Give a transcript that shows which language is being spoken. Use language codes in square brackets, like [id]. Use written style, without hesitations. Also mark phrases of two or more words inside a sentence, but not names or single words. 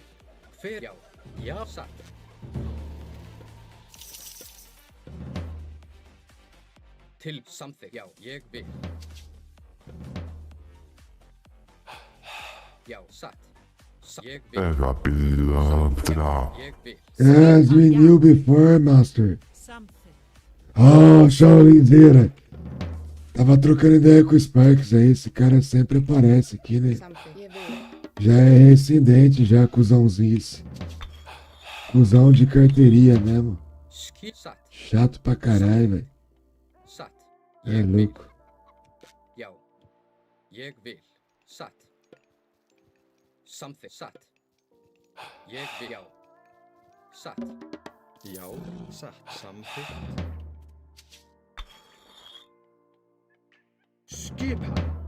[is] Hver já. Já, satt. Til samþykkt. Já, ég vil. Já, satt. Ég vil. Ég vil. [en] As we knew before, Master. [is] Samþykkt. [pt] Oh, Shaolinzeira. Tava trocando ideia com o Sparks aí. Esse cara sempre aparece aqui, né? [is] Samþykkt. Ég vil. [pt] Já é reincidente, já, cuzãozinho esse. Cuzão de carteirinha mesmo. [is] Satt. [pt] Chato pra caralho, velho. [is] Satt. [pt] É [is] Ég vil. [pt] louco. [is] Já. Ég vil. Samþykkt. Satt. Ég vil. Já. Satt. Já, satt. Samþykkt. Skipan.